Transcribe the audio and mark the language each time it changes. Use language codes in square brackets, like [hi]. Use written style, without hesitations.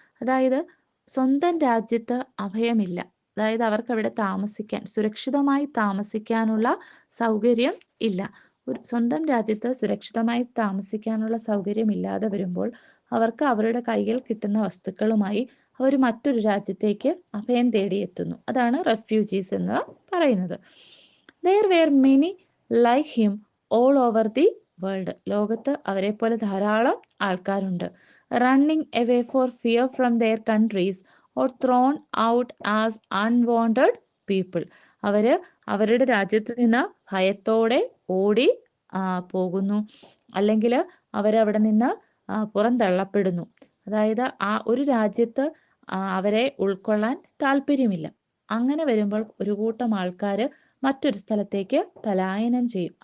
[ml] അതായത് സ്വന്തം രാജ്യത്ത് അഭയമില്ല, അതായത് അവർക്ക് അവിടെ താമസിക്കാൻ, സുരക്ഷിതമായി താമസിക്കാനുള്ള സൗകര്യം ഇല്ല. ഒരു സ്വന്തം രാജ്യത്ത് സുരക്ഷിതമായി താമസിക്കാനുള്ള സൗകര്യമില്ലാതെ വരുമ്പോൾ അവർക്ക് അവരുടെ കയ്യിൽ കിട്ടുന്ന വസ്തുക്കളുമായി അവർ മറ്റൊരു രാജ്യത്തേക്ക് അഭയം തേടിയെത്തുന്നു. അതാണ് റെഫ്യൂജീസ് എന്ന് പറയുന്നത്. [en] There were many like him all over the world. [ml] ലോകത്ത് അവരെ പോലെ ധാരാളം ആൾക്കാരുണ്ട്. [en] Running away for fear from their countries or thrown out as unwanted people. [ml] അവരുടെ രാജ്യത്ത് നിന്ന് ഭയത്തോടെ ഓടി പോകുന്നു, അല്ലെങ്കിൽ അവരവിടെ നിന്ന് പുറന്തള്ളപ്പെടുന്നു. അതായത് ആ ഒരു രാജ്യത്ത് അവരെ ഉൾക്കൊള്ളാൻ താല്പര്യമില്ല. അങ്ങനെ വരുമ്പോൾ ഒരു കൂട്ടം ആൾക്കാർ മറ്റൊരു സ്ഥലത്തേക്ക് പലായനം ചെയ്യും.